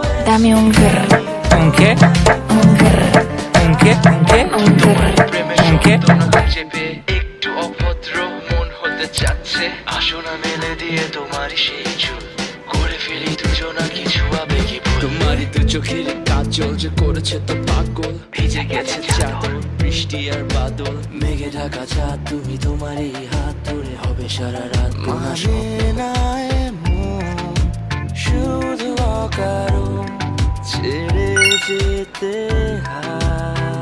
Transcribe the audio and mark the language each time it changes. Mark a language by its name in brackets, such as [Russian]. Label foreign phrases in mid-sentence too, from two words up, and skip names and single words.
[Spanish] Dame un grr. ¿Un qué? Un grr. ¿Un qué? ¿Un qué? Un grr. ¿Un qué? [Bangla] একটু অভদ্র মন হতে চাচ্ছে আসো না মেলে দিয়ে তোমারই সেই চুল করে ফেলি দুজনা কিছু আবেগী ভুল তোমারই দু চোখের কাজল যে করেছে তো পাগল ভিজে গেছে চাদর বৃষ্টি আর বাদল মেঘে ঢাকা চাঁদ তুমি তোমারই হাত ধরে হবে সারা রাত মানে না এমন শুধু অকারণ ছেড়ে যেতে